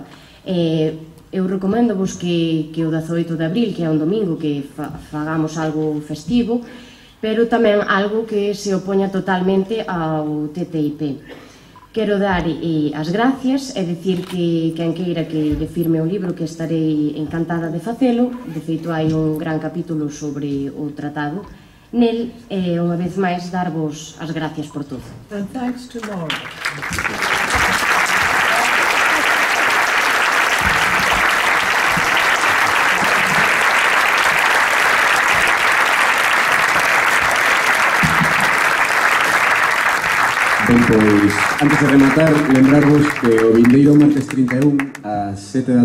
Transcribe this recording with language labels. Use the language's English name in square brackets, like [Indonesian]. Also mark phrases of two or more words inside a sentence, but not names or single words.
[Galician] Eu recomendo-vos que o 18 de abril, que é un domingo, que fagamos algo festivo, pero tamén algo que se opoña totalmente ao TTIP. Quero dar as gracias e dicir que quen queira que lle firme o libro, que estarei encantada de facelo. De feito, hai un gran capítulo sobre o tratado nel, e unha vez máis darvos as gracias por todo. [English] And thanks to Laura. [Galician] Ben, pois, antes de rematar, lembrarvos que o vindeiro martes 31 ás 7 da